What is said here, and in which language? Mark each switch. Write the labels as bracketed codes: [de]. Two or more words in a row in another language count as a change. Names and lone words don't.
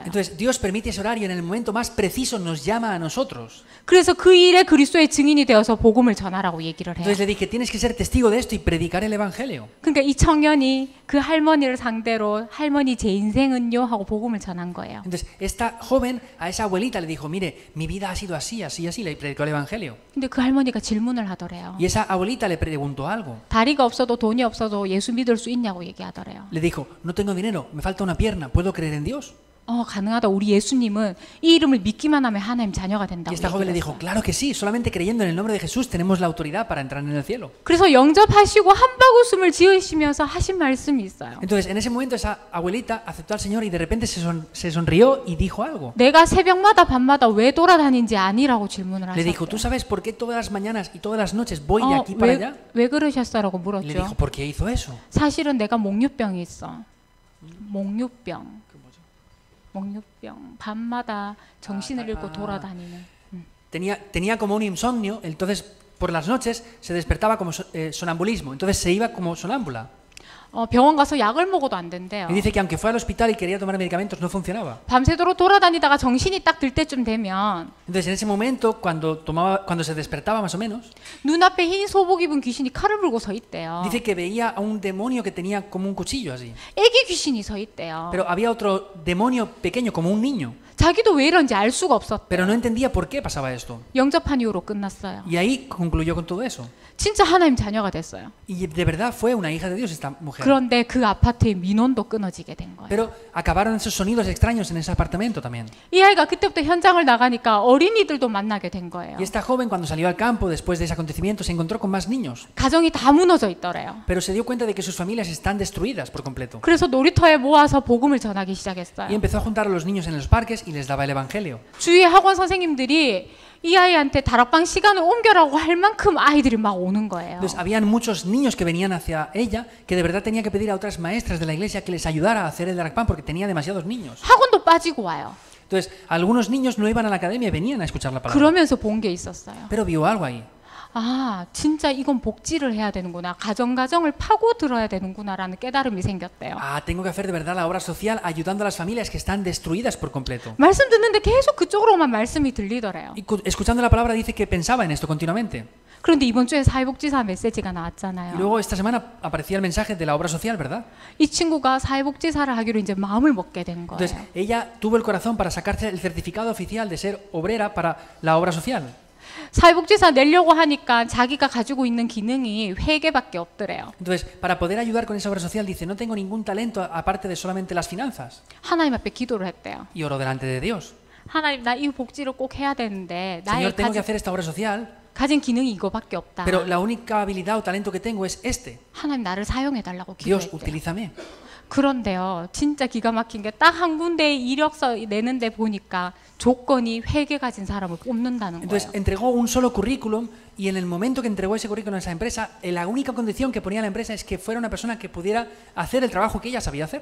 [es] Entonces Dios permite ese horario, en el momento más preciso nos llama a nosotros. [ko] 그래서 그 일에 그리스도의 증인이 되어서 복음을 전하라고 얘기를 해요. [es] Entonces le dije, tienes que ser testigo de esto y predicar el evangelio. [ko] 그러니까 이 청년이 그 할머니를 상대로 할머니 제 인생은요 하고 복음을 전한 거예요. [es] Entonces esta joven a esa abuelita le dijo, mire, mi vida ha sido así, así, así, le predicó el evangelio. [ko] 근데 그 할머니가 질문을 하더래요. [es] Y esa abuelita le preguntó algo. [ko] 다리가 없어도 돈이 없어도 예수 믿을 수 있냐고 얘기하더래요. [es] Le dijo, no tengo dinero, me falta una pierna, ¿puedo creer en Dios? [ko] 가능하다. 우리 예수님은 이 이름을 믿기만 하면 하나님 자녀가 [es] Y [ko] 된다고 [es] esta joven le [ko] 얘기를 [es] dijo, [ko] 했어요. [es] claro que sí, solamente creyendo en el nombre de Jesús tenemos la autoridad para entrar en el cielo. [ko] 그래서 영접하시고 한바구음을 지으시면서 하신 말씀이 있어요. [es] Entonces en ese momento esa abuelita aceptó al Señor y de repente se sonrió y dijo algo. [ko] 내가 새벽마다 밤마다 왜 돌아다닌지 아니라고 질문을 [es] Le dijo, [ko] 하셨대요. [es] ¿tú sabes por qué todas las mañanas y todas las noches voy de aquí para allá? [ko] 왜 그러셨어라고 [es] Y le dijo, [ko] 물었죠. [es] ¿por qué hizo eso? [ko] 사실은 내가 목류병이 있어. 목류병. 목류병. 밤마다 정신을 잃고 돌아다니는. [es] Tenía como un insomnio, entonces por las noches se despertaba como sonambulismo, entonces se iba como sonámbula. [ko] 병원 가서 약을 먹어도 안 된대요. [es] Y dice que aunque fue al hospital y quería tomar medicamentos no funcionaba. [ko] 밤새도록 돌아다니다가 정신이 딱 들 때쯤 되면 [es] Entonces en ese momento cuando se despertaba más o menos, [ko] 눈앞에 흰 소복 입은 귀신이 칼을 불고 서 있대요. [es] dice que veía a un demonio que tenía como un cuchillo así. [ko] 애기 귀신이 서 있대요. [es] Pero había otro demonio pequeño como un niño, [ko] 자기도 왜 이런지 알 수가 없었대요. [es] pero no entendía por qué pasaba esto. [ko] 영접한 이후로 끝났어요. [es] Y ahí concluyó con todo eso. [ko] 진짜 하나님 자녀가 됐어요. [es] Y de verdad fue una hija de Dios esta mujer. [ko] 그런데 그 아파트의 민원도 끊어지게 된 거예요. [es] Pero acabaron esos sonidos extraños en ese apartamento también. [ko] 이 아이가 그때부터 현장을 나가니까 어린이들도 만나게 된 거예요. [es] Y esta joven cuando salió al campo después de ese acontecimiento se encontró con más niños. [ko] 가정이 다 무너져 있더래요. [es] Pero se dio cuenta de que sus familias están destruidas por completo. [ko] 그래서 놀이터에 모아서 복음을 전하기 [es] Y [ko] 시작했어요. [es] empezó a juntar a los niños en los parques y les daba el evangelio. [ko] 주위의 학원 선생님들이 이 아이한테 다락방 시간을 옮겨라고 할 만큼 아이들이 막 오는 거예요. [es] Entonces habían muchos niños que venían hacia ella que de verdad tenía que pedir a otras maestras de la iglesia que les ayudara a hacer el darakpan porque tenía demasiados niños. [ko] 학원도 빠지고 와요. [es] Entonces algunos niños no iban a la academia y venían a escuchar la palabra. [ko] 그러면서 본 게 있었어요. [es] Pero vio algo ahí. [ko] 아, 진짜 이건 복지를 해야 되는구나. 가정을 파고 들어야 되는구나라는 깨달음이 생겼대요. [es] Ah, tengo que hacer de verdad la obra social ayudando a las familias que están destruidas por completo. [ko] 말씀 듣는데 계속 그쪽으로만 말씀이 들리더래요. [es] Y escuchando la palabra dice que pensaba en esto continuamente. [ko] 그런데 이번 주에 사회복지사 메시지가 [es] Y [ko] 나왔잖아요. [es] luego esta semana aparecía el mensaje de la obra social, ¿verdad? [ko] 이 친구가 사회복지사를 하기로 이제 마음을 먹게 된 거예요. [es] Entonces ella tuvo el corazón para sacarse el certificado oficial de ser obrera para la obra social. [ko] 사회복지사 내려고 하니까 자기가 가지고 있는 기능이 회계밖에 없더래요. [es] Entonces, para poder ayudar con esa obra social, dice, no tengo ningún talento aparte de solamente las finanzas. [ko] 하나님 앞에 기도를 했대요. [es] Y oró delante de Dios. [ko] 하나님, 나 이 복지를 꼭 해야 되는데 나의 [es] Señor, tengo que hacer esta obra social, [ko] 가진 기능이 이거밖에 없다. [es] pero la única habilidad o talento que tengo es este. [ko] 하나님 나를 사용해달라고 [es] Dios, [ko] 기도했대요. [es] utilízame. [ko] 그런데요, 진짜 기가 막힌 게 딱 한 군데 이력서 내는데 보니까 조건이 회계 가진 사람을 뽑는다는 [es] Entonces, [ko] 거예요. [es] entregó un solo currículum y en el momento que entregó ese currículum a esa empresa, la única condición que ponía la empresa es que fuera una persona que pudiera hacer el trabajo que ella sabía hacer.